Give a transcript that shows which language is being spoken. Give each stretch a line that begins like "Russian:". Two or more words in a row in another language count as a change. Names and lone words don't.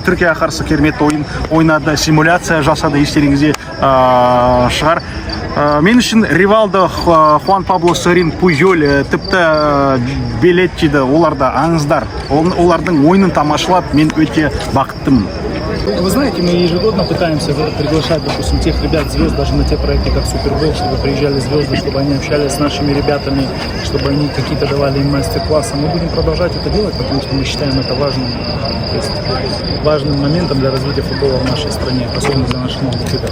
Kazakh: Түркияға қарсы керемет ойнады, симуляция жасады, естеріңізде шығар. Мен үшін Ривалдо, Хуан Пабло Сорин, Пуйоль, тіпті Белеттиді, олар да аңыздар. Олардың ойынын тамашалап, мен өте бақыттымын.
Russian: Вы знаете, мы ежегодно пытаемся приглашать, допустим, тех ребят, звезд, даже на те проекты, как Супербол, чтобы приезжали звезды, чтобы они общались с нашими ребятами, чтобы они какие-то давали им мастер-классы. Мы будем продолжать это делать, потому что мы считаем это важным, то есть важным моментом для развития футбола в нашей стране, особенно для наших молодых ребят.